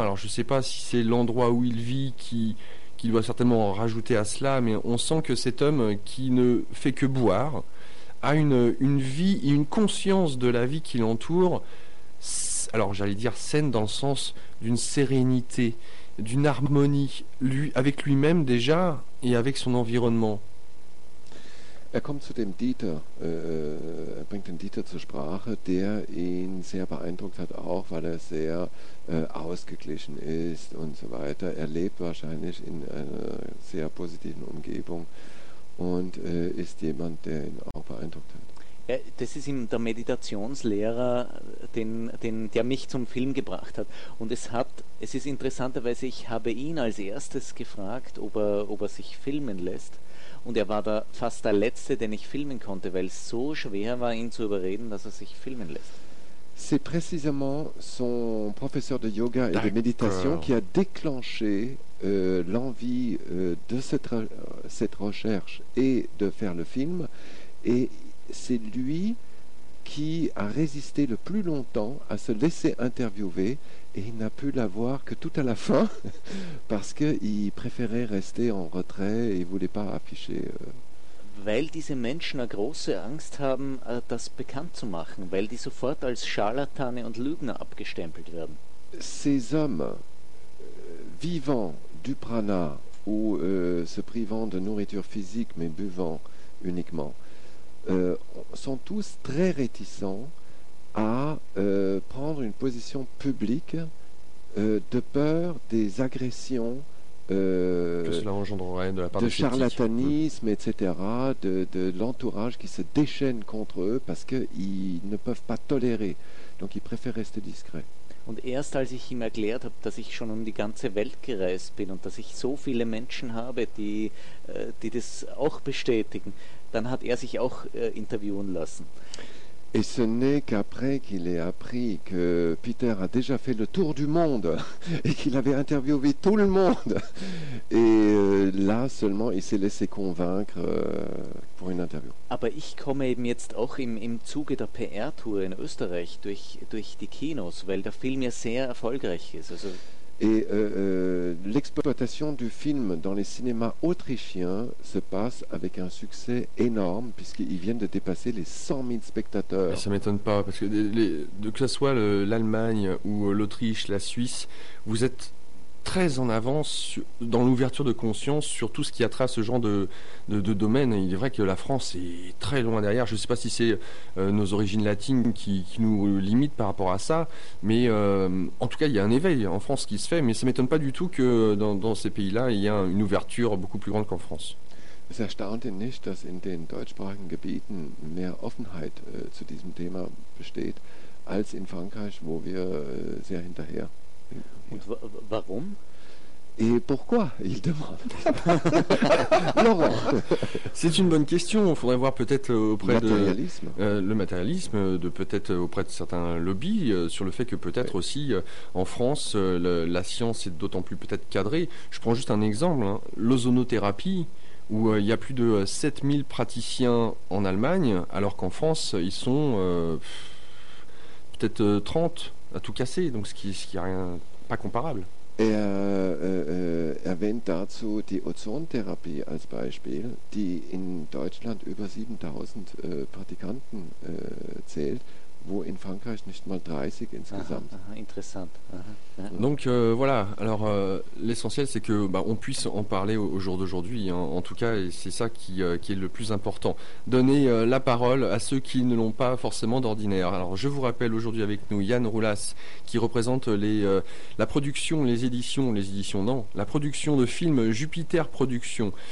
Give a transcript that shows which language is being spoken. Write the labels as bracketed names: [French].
[French] Alors, je ne sais pas si c'est l'endroit où il vit qui doit certainement rajouter à cela, mais on sent que cet homme qui ne fait que boire, a une vie et une conscience de la vie qui l'entoure, alors j'allais dire saine dans le sens d'une sérénité, d'une harmonie, lui, avec lui-même déjà et avec son environnement. [German] Er kommt zu dem Dieter, er bringt den Dieter zur Sprache, der ihn sehr beeindruckt hat, auch weil er sehr ausgeglichen ist und so weiter. Er lebt wahrscheinlich in einer sehr positiven Umgebung. Und ist jemand, der ihn auch beeindruckt hat. Ja, das ist ihm der Meditationslehrer, der mich zum Film gebracht hat. Und es ist interessanterweise, ich habe ihn als erstes gefragt, ob er sich filmen lässt. Und er war da fast der Letzte, den ich filmen konnte, weil es so schwer war, ihn zu überreden, dass er sich filmen lässt. [French] C'est précisément son professeur de yoga et de méditation qui a déclenché l'envie de cette recherche et de faire le film. Et c'est lui qui a résisté le plus longtemps à se laisser interviewer et il n'a pu la voir que tout à la fin parce qu'il préférait rester en retrait et ne voulait pas afficher... [German] Weil diese Menschen eine große Angst haben, das bekannt zu machen, weil die sofort als Scharlatane und Lügner abgestempelt werden. [French] Ces hommes vivant du prana ou se privant de nourriture physique mais buvant uniquement sont tous très réticents à prendre une position publique de peur des agressions. Que cela engendrerait de la part de charlatanisme, etc., de l'entourage qui se déchaîne contre eux parce qu'ils ne peuvent pas tolérer. Donc ils préfèrent rester discrets. [German] Und erst als ich ihm erklärt habe, dass ich schon um die ganze Welt gereist bin und dass ich so viele Menschen habe, die das auch bestätigen, dann hat sich auch interviewen lassen. [French] Et ce n'est qu'après qu'il ait appris que Peter a déjà fait le tour du monde et qu'il avait interviewé tout le monde. Et là seulement, il s'est laissé convaincre pour une interview. [German] Aber ich komme eben jetzt auch im Zuge der PR-Tour in Österreich durch die Kinos, weil der Film ja sehr erfolgreich ist. Also [French] et l'exploitation du film dans les cinémas autrichiens se passe avec un succès énorme puisqu'ils viennent de dépasser les 100 000 spectateurs. Ça m'étonne pas parce que que ce soit l'Allemagne ou l'Autriche, la Suisse, vous êtes très en avance dans l'ouverture de conscience sur tout ce qui a trait à ce genre de domaine. Il est vrai que la France est très loin derrière. Je ne sais pas si c'est nos origines latines qui nous limitent par rapport à ça, mais en tout cas, il y a un éveil en France qui se fait, mais ça ne m'étonne pas du tout que dans ces pays-là, il y a une ouverture beaucoup plus grande qu'en France. [German] Es erstaunt ihn nicht, dass in den deutschsprachigen Gebieten mehr Offenheit zu diesem Thema besteht als in Frankreich, wo wir sehr hinterher. Und warum? [French] Et pourquoi, il demande. Laurent, c'est une bonne question. Il faudrait voir peut-être auprès matérialisme. De le matérialisme, de peut-être auprès de certains lobbies sur le fait que peut-être aussi en France la science est d'autant plus peut-être cadrée. Je prends juste un exemple, hein. L'ozonothérapie où il y a plus de 7000 praticiens en Allemagne, alors qu'en France, ils sont peut-être 30 à tout casser, donc ce qui est rien, pas comparable. [German] Er erwähnt dazu die Ozontherapie als Beispiel, die in Deutschland über 7000 Praktikanten zählt, wo in Frankreich nicht mal 30 insgesamt. Interessant. [French] Donc voilà, alors l'essentiel c'est que on puisse en parler au jour d'aujourd'hui, hein. En tout cas, c'est ça qui est le plus important. Donner la parole à ceux qui ne l'ont pas forcément d'ordinaire. Alors je vous rappelle aujourd'hui avec nous Yann Roulas, qui représente la production de films Jupiter Productions.